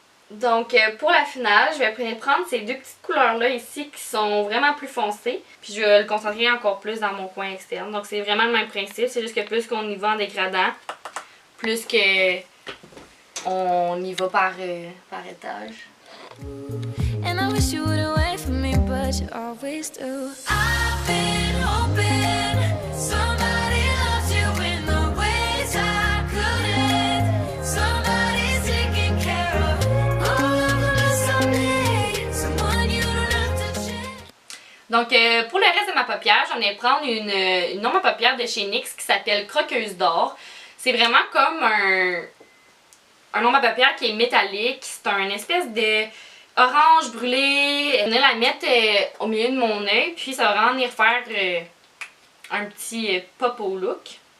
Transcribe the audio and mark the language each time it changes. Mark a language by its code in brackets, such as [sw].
[fr] Donc pour la finale, je vais prendre ces deux petites couleurs-là ici qui sont vraiment plus foncées. Puis je vais le concentrer encore plus dans mon coin externe. Donc c'est vraiment le même principe, c'est juste que plus qu'on y va en dégradant, plus que on y va par étage. [en] And I wish you wouldn't wait for me, but you always do. I've been hoping somebody loves you in the ways I couldn't. Somebody's taking care of all of the mess I made. Someone you don't have to change. [fr] Donc pour le reste de ma paupière, j'en ai prendre une ombre à paupières de chez NYX qui s'appelle Croqueuse d'or. C'est vraiment comme un ombre à paupières qui est métallique. C'est un espèce de orange brûlé. Je vais la mettre au milieu de mon œil, puis ça va vraiment venir faire un petit pop au look.